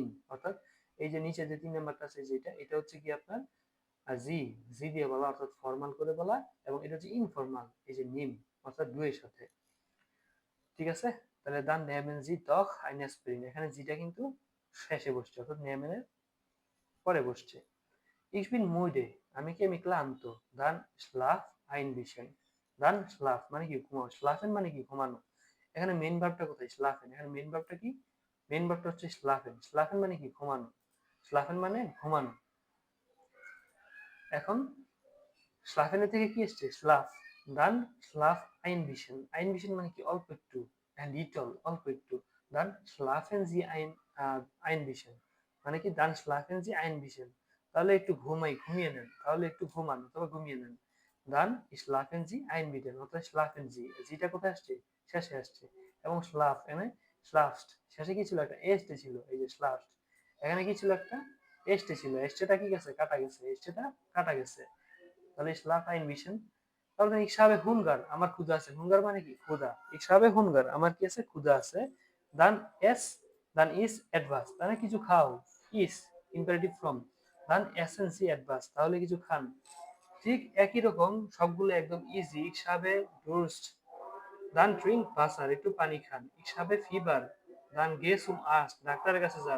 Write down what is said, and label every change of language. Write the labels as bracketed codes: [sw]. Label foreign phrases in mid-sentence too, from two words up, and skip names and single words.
[bn] অর্থাৎ এই যে নিচে যে 3 নাম্বারটা আছে, যেটা এটা হচ্ছে কি আপনার জি, জি দিয়ে বলা, অর্থাৎ ফর্মাল করে বলা, এবং এটা হচ্ছে ইনফর্মাল, এই যে নিম, অর্থাৎ ডু এর সাথে, ঠিক আছে? তাহলে [de] dann nehmen Sie doch eine Aspirin, [bn] এখানে জিটা কিন্তু শেষে বসছে, অর্থাৎ নেমেনের পরে বসছে। [de] Ich bin müde, [bn] আমি ক্লান্ত। [de] Dann schlaf ein bisschen, dann schlaf [bn] মানে কি ঘুমাও, schlafen মানে কি ঘুমানো। এখানে মেইন ভার্বটা কোথায়, schlafen, এখানে মেইন ভার্বটা কি, মেইন ভার্বটা হচ্ছে schlafen, schlafen মানে কি ঘুমানো, schlafen মানে ঘুমানো। এখন schlafen এর থেকে কি এসছে, [de] schlaf, dann schlaf ein bisschen [bn] মানে কি অল্প একটু, [en] and little [bn] অল্প একটু। [de] dann schlafen Sie ein bisschen [bn] মানে কি, [de] dann schlafen Sie ein bisschen, [bn] তাহলে একটু ঘুমিয়ে নেন, তাহলে একটু ঘুমান অথবা ঘুমিয়ে নেন। [de] dann schlafen Sie ein bisschen, অর্থাৎ schlafen Sie, [bn] জিটা কোথায় আসছে, শেষে আসছে। এবং schlaf, এখানে schlafst, শেষে কি ছিল, একটা এস্টে ছিল, এই যে schlafst, এখানে কি ছিল, একটা এস্টে ছিল, এস্টেটা কি গেছে, কাটা গেছে, এস্টেটা কাটা গেছে। [de] তাহলে schlaf ein bisschen। তাহলে ich habe Hunger, [bn] আমার ক্ষুধা আছে, হুঙ্গার মানে কি ক্ষুধা, [de] ich habe Hunger, [bn] আমার কি আছে, ক্ষুধা আছে। [de] dann es, dann is etwas, [bn] মানে কিছু খাও, [en] is imperative form, [de] dann essen Sie etwas, [bn] তাহলে কিছু খান। ঠিক একই রকম সবগুলো একদম ইজি। [de] ich habe Durst, dann trink Wasser, [bn] একটু পানি খান। [de] ich habe Fieber, dann geh zum Arzt, [bn] ডাক্তারের কাছে যান।